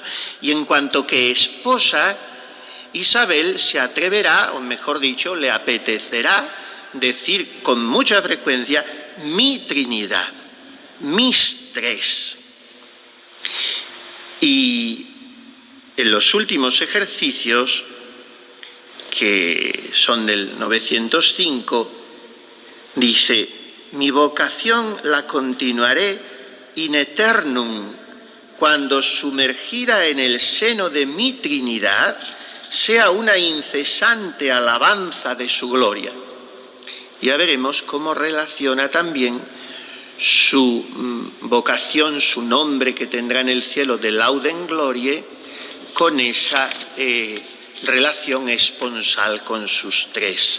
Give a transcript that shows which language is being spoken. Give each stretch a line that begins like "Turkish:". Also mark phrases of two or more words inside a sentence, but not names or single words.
Spanish: Y en cuanto que esposa, Isabel se atreverá, o mejor dicho, le apetecerá decir con mucha frecuencia, mi Trinidad, mis 3. Y en los últimos ejercicios, que son del 905, dice, mi vocación la continuaré
Latin: in eternum,
Spanish: cuando sumergida en el seno de mi Trinidad, sea una incesante alabanza de su gloria. Ya veremos cómo relaciona también su vocación, su nombre que tendrá en el cielo de Laudem Gloriae, con esa relación esponsal con sus 3.